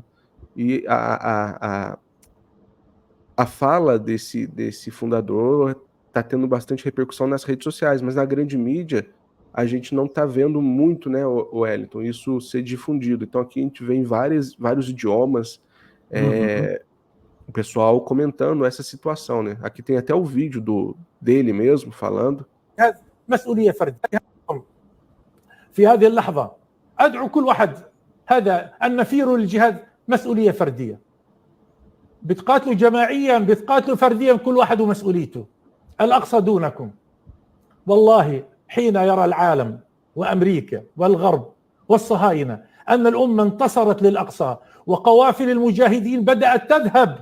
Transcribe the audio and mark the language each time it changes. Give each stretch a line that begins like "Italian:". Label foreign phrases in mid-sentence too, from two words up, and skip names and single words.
Portuguese: E a fala desse fundador está tendo bastante repercussão nas redes sociais, mas na grande mídia a gente não está vendo muito, né, o Wellington, isso ser difundido. Então aqui a gente vê em vários idiomas o pessoal comentando essa situação, né? Aqui tem até o vídeo dele mesmo falando.
Arabic: مسؤولية فردية في هذه اللحظة أدعو كل واحد هذا النفير للجهاد مسؤولية فردية بتقاتلوا جماعيا بتقاتلوا فرديا كل واحد ومسؤوليته الأقصى دونكم والله حين يرى العالم وأمريكا والغرب والصهاينة أن الأمة انتصرت للأقصى وقوافل المجاهدين بدأت تذهب